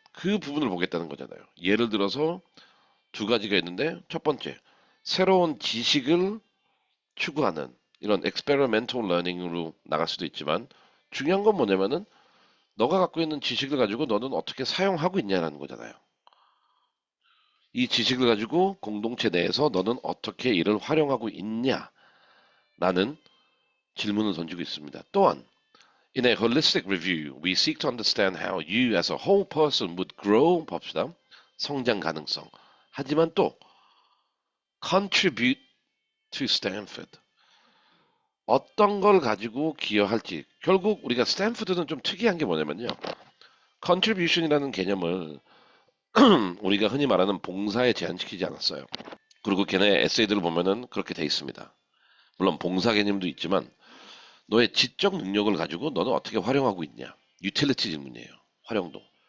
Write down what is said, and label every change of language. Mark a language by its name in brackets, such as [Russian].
[Korean] 그 부분을 보겠다는 거잖아요. 예를 들어서 두 가지가 있는데 첫 번째, 새로운 지식을 추구하는 이런 experimental learning으로 나갈 수도 있지만 중요한 건 뭐냐면은 너가 갖고 있는 지식을 가지고 너는 어떻게 사용하고 있냐라는 거잖아요. 이 지식을 가지고 공동체 내에서 너는 어떻게 이를 활용하고 있냐라는 질문을 던지고 있습니다. 또한 [English] In a holistic review, we seek to understand how you as a whole person would grow [Korean] 봅시다. 성장 가능성. 하지만 또 [English] contribute to Stanford. [Korean] 어떤 걸 가지고 기여할지. 결국 우리가 스탠포드는 좀 특이한 게 뭐냐면요. contribution이라는 개념을 우리가 흔히 말하는 봉사에 제한시키지 않았어요. 그리고 걔네 에세이들을 보면은 그렇게 돼 있습니다. 물론 봉사 개념도 있지만 너의 지적 능력을 가지고 너는 어떻게 활용하고 있냐. 유틸리티 질문이에요. 활용도.